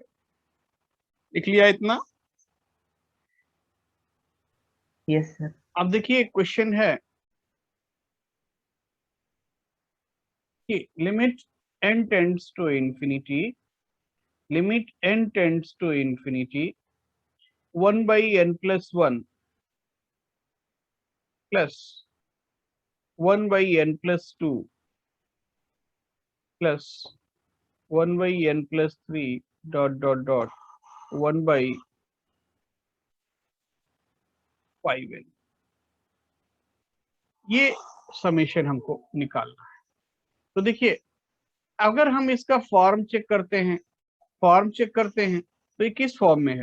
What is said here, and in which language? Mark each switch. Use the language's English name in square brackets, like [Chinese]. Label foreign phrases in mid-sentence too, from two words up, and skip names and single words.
[Hindi] लिख लिया इतना? [English] yes sir. [Hindi] अब देखिए क्वेश्चन है कि [English] limit n tends to infinity, limit n tends to infinity 1/n plus 1 plus 1/n plus 2 plus 1/n plus 3 dot dot dot 1/5n। [Hindi] ये समेशन हमको निकालना है। तो देखिए अगर हम इसका [English] form check [Hindi] करते हैं, तो ये किस फॉर्म में है?